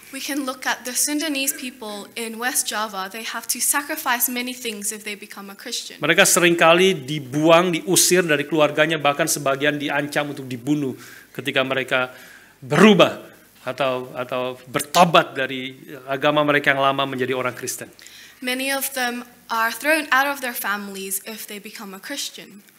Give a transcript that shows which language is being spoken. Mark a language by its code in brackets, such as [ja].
[en] We can look at the Sundanese people in West Java. They have to sacrifice many things if they become a Christian. [id] Mereka seringkali dibuang, diusir dari keluarganya, bahkan sebagian diancam untuk dibunuh ketika mereka berubah atau bertobat dari agama mereka yang lama menjadi orang Kristen. [en] Many of them are thrown out of their families if they become a Christian.